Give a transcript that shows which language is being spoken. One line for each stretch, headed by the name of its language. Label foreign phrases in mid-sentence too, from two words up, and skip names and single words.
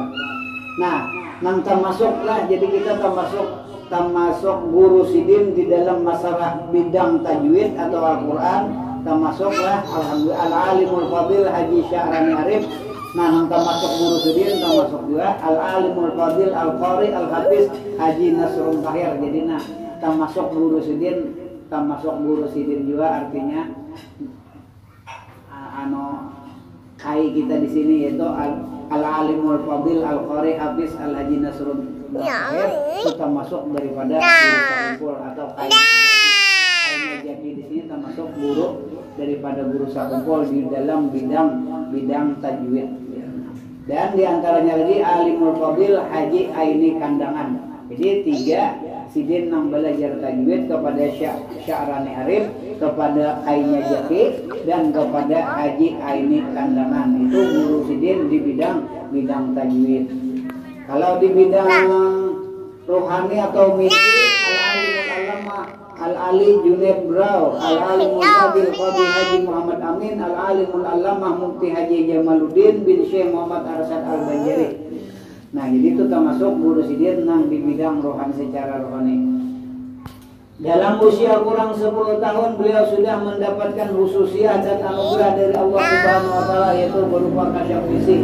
Banjar: Nah, nang termasuklah, jadi kita termasuk guru sidin di dalam masalah bidang tajwid atau Al-Quran, termasuklah alhamdulillah Al-Alimul Fadil Haji Sya'rani Arif. Nah, nang termasuk guru sidin termasuk juga Al-Alimul Fadil Al-Qari Al-Hafiz Haji Nasrul Tahir. Jadi nah, termasuk guru sidin juga artinya kai kita di sini yaitu Al-Alimul Fadil Al-Qari Hafiz Al-Haji Nasrul Tahir, itu termasuk daripada guru Sakungkul atau kai jadi di sini termasuk guru daripada Guru Sakungkul di dalam bidang tajwid. Dan diantaranya lagi Alimul Fadil Haji Aini Kandangan. Jadi 3 sidin yang belajar tajwid kepada Sya'rani Arif, kepada Ainya Jaki, dan kepada Haji Aini Kandangan. Itu guru sidin di bidang tajwid. Kalau di bidang rohani atau misi, Al-Alimul Alama Al-Ali Junaid Brau, Al-Alimul Fadil Qadi Haji Muhammad Amin, Al-Alimul Allamah Mufti Haji Jamaluddin bin Syekh Muhammad Arsyad Al-Banjari. Nah, jadi itu termasuk guru sidin nang di bidang rohani secara rohani. Dalam usia kurang 10 tahun beliau sudah mendapatkan khususiyah dan anugerah dari
Arabic: Allah Subhanahu wa taala,
Banjar: yaitu berupa kasyaf fisik.